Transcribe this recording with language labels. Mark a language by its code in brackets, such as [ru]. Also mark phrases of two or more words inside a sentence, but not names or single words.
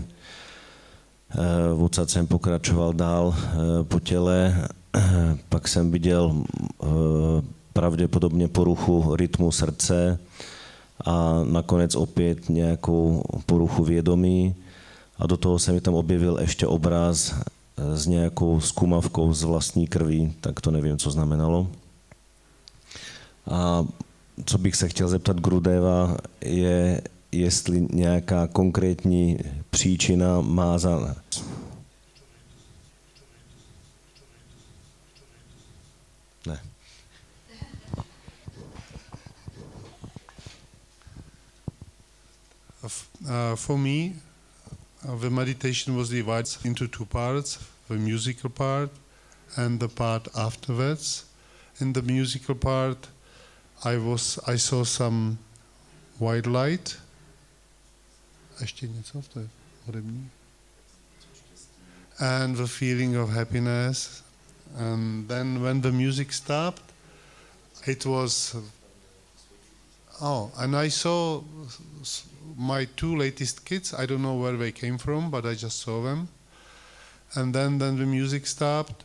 [cs] Odsud jsem pokračoval dál po těle, pak jsem viděl pravděpodobně poruchu rytmu srdce a nakonec opět nějakou poruchu vědomí a do toho se mi tam objevil ještě obraz s nějakou zkumavkou z vlastní krví, tak to nevím, co znamenalo. A co bych se chtěl zeptat Gurudeva je, jestli nějaká konkrétní příčina má za... Ne. [en] For me, the meditation was divided into two parts, the musical part and the part afterwards. In the musical part, I saw some white light. [cs] Ještě něco, to je hudební. [en] And the feeling of happiness. And then when the music stopped, it was... and I saw my two latest kids. I don't know where they came from, but I just saw them. And then the music stopped.